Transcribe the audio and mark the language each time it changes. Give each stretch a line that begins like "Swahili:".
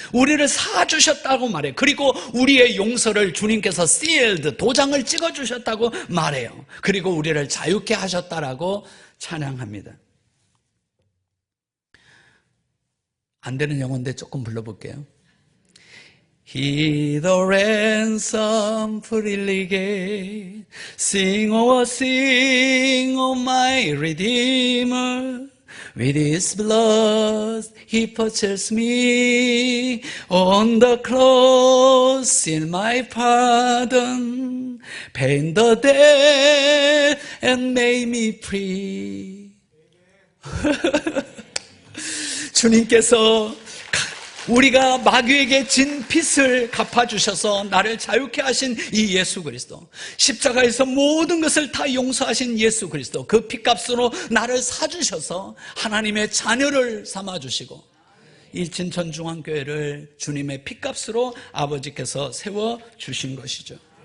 Korean: 우리를 사주셨다고 말해요. 그리고 우리의 용서를 주님께서 sealed, 도장을 찍어주셨다고 말해요. 그리고 우리를 자유케 하셨다라고 찬양합니다. 안 되는 영어인데 조금 불러볼게요.
English: He the ransom freely gave, sing, oh my Redeemer, with his blood he purchased me, on the cross in my pardon, paid the debt and made me free.
Korean: 주님께서 우리가 마귀에게 진 빚을 갚아주셔서 나를 자유케 하신 이 예수 그리스도, 십자가에서 모든 것을 다 용서하신 예수 그리스도, 그 빚값으로 나를 사주셔서 하나님의 자녀를 삼아주시고 이 진천중앙교회를 주님의 빚값으로 아버지께서 세워주신 것이죠.